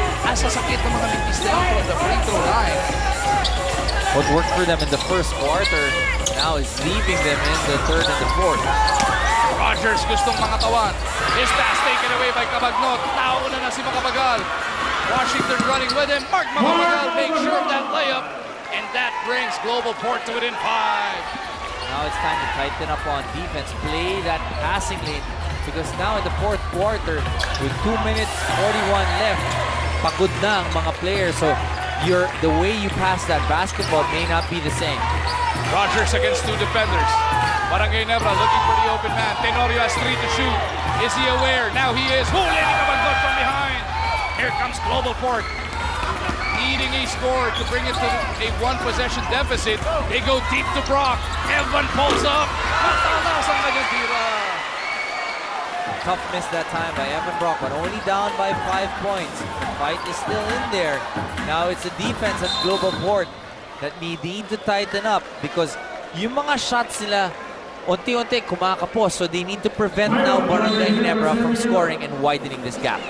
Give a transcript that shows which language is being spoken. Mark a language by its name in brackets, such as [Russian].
[Filipino] Asasakit ng mga mintis na from the free throw line. [English] What worked for them in the first quarter now is leaving them in the third and the fourth. [Filipino] Rogers gustong mangatawan. [English] His pass taken away by Cabagnot. [Filipino] Nauna na si Makapagal. [English] Washington running with him. Mark Makapagal makes sure of that layup. And that brings Global Port to within 5. Now it's time to tighten up on defense. Play that passing lane. Because now in the fourth quarter, with 2 minutes 41 left, [Filipino] pagod na ang mga players. [English] So the way you pass that basketball may not be the same. Rogers against 2 defenders. Barangay Ginebra looking for the open man. Tenorio has 3 to shoot. Is he aware? Now he is. [Filipino] Huli ni Cabagnot from behind. [English] Here comes Global Port. Needing a score to bring it to a 1-possession deficit. They go deep to Brock. Evan pulls up. [Filipino] Matalas ang kanyang tira. [English] Tough miss that time by Evan Brock, but only down by 5 points. The fight is still in there. Now it's the defense at Global Port that need to tighten up because [Filipino] yung mga shots nila unti-unti kumakapos. [English] So they need to prevent now Barangay Ginebra from scoring and widening this gap.